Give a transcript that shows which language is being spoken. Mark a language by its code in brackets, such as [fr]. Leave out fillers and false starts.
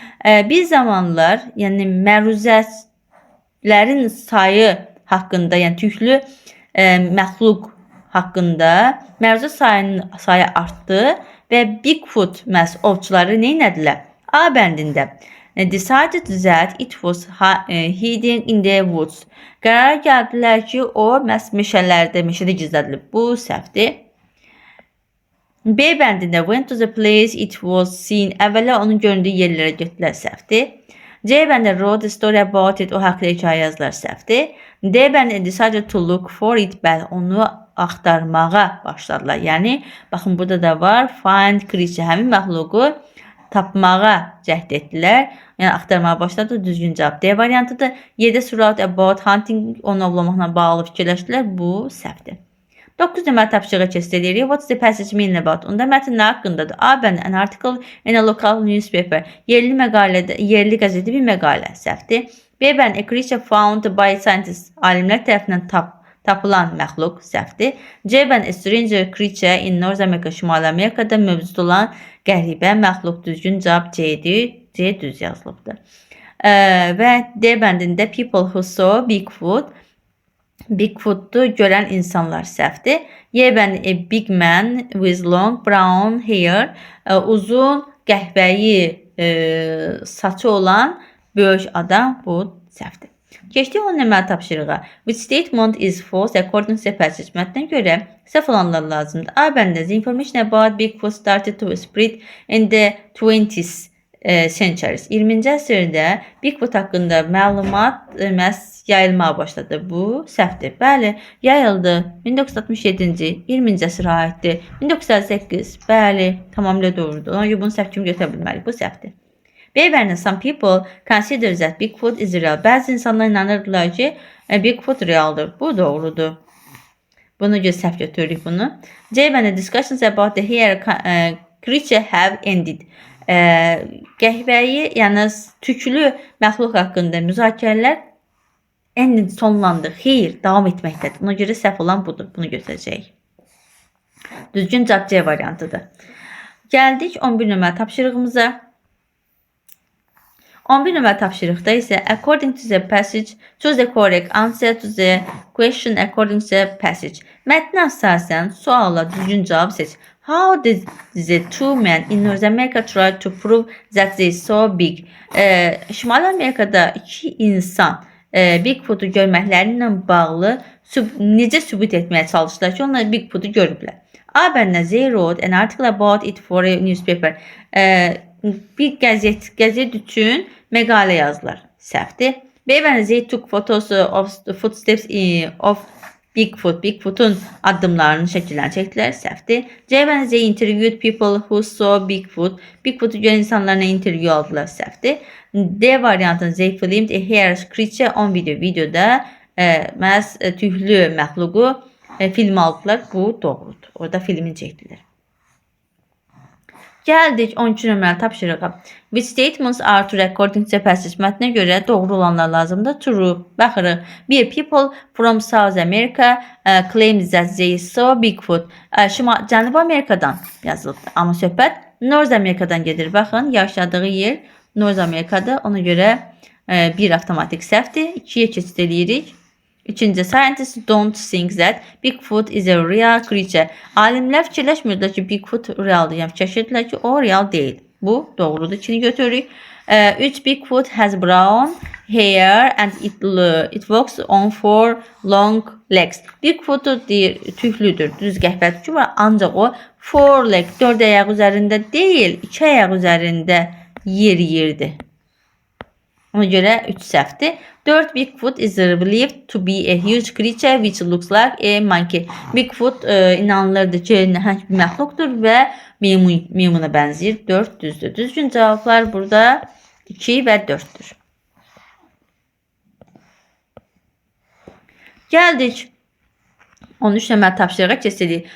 [az] Bir zamanlar, yəni məruzələrin sayı haqqında, yəni tüklü məxluq haqqında məruzə sayı artdı və Bigfoot məhz ovçuları nə etdilər? A bəndində [en] decided that it was hidden in the woods. [az] Qərara gəldilər ki, o məhz meşədə gizlədilib. Bu səhvdir. B bəndində [en] went to the place it was seen. [az] Əvvəla onun göründüyü yerlərə getdilər. Səhvdir. C bəndində [en] wrote a story about it. [az] O haqqında hekayə yazdılar. Səhvdir. D bəndində [en] decided to look for it. [az] Bəli, onu axtarmağa başladılar. Yəni, baxın burada da var. [en] Find creature. [az] Həmin məxluqu tapmağa cəhd etdilər. Yəni axtarmağa başladı. Düzgün cavab D variantıdır. 7 surat [en] about hunting, [az] onu ovlamaqla bağlı fikirləşdilər. Bu səhvdir. 9 nömrə tapşırığa keçid edirik. [en] What's the passage mean about? [az] Onda mətn nə haqqındadır? A bəndi [en] an article in a local newspaper. [az] Yerli məqalədə, yerli qəzetdə bir məqalə. Səhvdir. B bəndi [en] a creature found by scientists. [az] Alimlər tərəfindən tapılan məxluq. Səhvdir. C bəndi [en] a stranger creature in North America. [az] Şimali Amerikada mövcud olan qəribə məxluq. Düzgün cavab C-dir. C düz yazılıbdır. Və D bəndində [en] people who saw Bigfoot. [az] Bigfoot'u görən insanlar səhvdir. Y bəndi [en] a big man with long brown hair. [az] Uzun qəhvəyi saçı olan böyük adam. Bu səhvdir. Keçdik 10 nömrə tapşırığa. [en] Which statement is false according to the passage? [az] Mətnə görə səhv olanlar lazımdır. A bəndində [en] the information about Bigfoot started to spread in the 20th centuries. [az] 20-ci əsrdə Bigfoot haqqında məlumat məhz yayılmağa başladı. Bu səhvdir. Bəli, yayıldı. 1967-ci 20-ci əsrə aiddir. 1958, bəli, tamamilə doğrudur. Ona görə bunu səhv kimi götürə bilmərik. Bu səhvdir. B bəndində [en] some people consider that Bigfoot is real. [az] Bəzi insanlar inanırdılar ki, Bigfoot realdır. Bu doğrudur. Buna görə səhv götürürük bunu. C bəndində [en] discussions about the hairy creature have ended. [az] Qəhvəyi, yəni tüklü məxluq haqqında müzakirələr sonlandı. Xeyr, davam etməkdədir. Ona görə səhv olan budur. Bunu götürəcəyik. Düzgün cavab C variantıdır. Gəldik 11 nömrə tapşırığımıza. 11 nömrə tapşırıqda isə [en] according to the passage, choose the correct answer to the question according to the passage. [az] Mətnə əsasən suala düzgün cavab seç. [en] How did the two men in North America try to prove that they saw big? [az] Şimali Amerikada iki insan Bigfoot'u görməklərlə bağlı necə sübut etməyə çalışdılar ki, onlar Bigfoot'u görüblər. A bəndində [en] they wrote an article about it for a newspaper. [az] Bir qəzet üçün məqalə yazdılar. Səhvdir. B bəndində [en] they took photos of the footsteps of Bigfoot. [az] Bigfoot'un addımlarının şəkillərini çəkdilər. Səhvdir. C və Z [en] interviewed people who saw Bigfoot. [az] Bigfoot'u görən insanlarla interview aldılar. Səhvdir. D variantın [en] they filmed a hair creature on video. [az] Videoda məhz tüklü məxluqu film aldılar. Bu doğrudur. Orada filmin çəkdilər. Gəldik 13 nömrəli tapşırığa. [en] Which statements are true according to the passage? [az] Mətnə görə doğru olanlar lazımdır. True. Baxırıq. [en] Bir, people from South America claim that they saw Bigfoot. [az] Cənubi Amerikadan yazılıbdır. Amma söhbət North Amerikadan gedir. Baxın, yaşadığı yer North Amerikada. Ona görə bir avtomatik səhvdir. 2-yə keçid edirik. [en] Üçüncü, scientists don't think that Bigfoot is a real creature. [az] Alimlər fikirləşmirlər ki, Bigfoot realdır. Yəni fikirləşirdilər ki, o real deyil. Bu doğrudur. 2-ni götürürük. 3. [en] Bigfoot has brown hair and it walks on 4 long legs. [az] Bigfoot tüklüdür, düz qəhvə tükü var. Ancaq o 4 leg, 4 ayaq üzərində deyil, 2 ayaq üzərində yeriyirdi. Ona görə 3 səhvdir. 4. [en] Bigfoot is believed to be a huge creature which looks like a monkey. [az] Bigfoot inanılırdı ki, nəhəng bir məxluqdur və meymuna bənzəyir. 4 düzdür. Düzgün cavablar burada 2 və 4'dür. Gəldik 13 nömrəli tapşırığa keçirik.